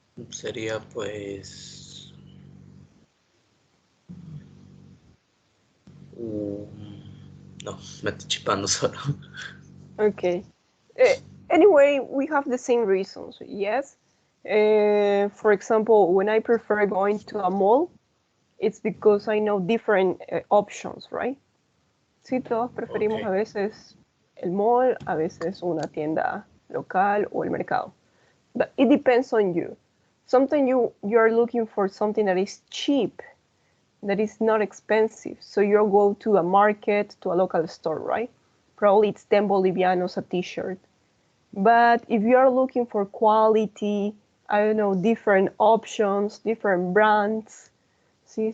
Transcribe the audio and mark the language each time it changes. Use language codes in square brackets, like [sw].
[es] Sería pues no, me estoy chipando solo. [en] Okay. Anyway, we have the same reasons. Yes. For example, when I prefer going to a mall, it's because I know different options, right? [es] Sí, todos preferimos [en] Okay. [es] a veces el mall, a veces una tienda local o el mercado. [en] But it depends on you. Sometimes you are looking for something that is cheap, that is not expensive. So you'll go to a market, to a local store, right? Probably it's 10 bolivianos a t-shirt. But if you are looking for quality, I don't know, different options, different brands, [es] ¿sí?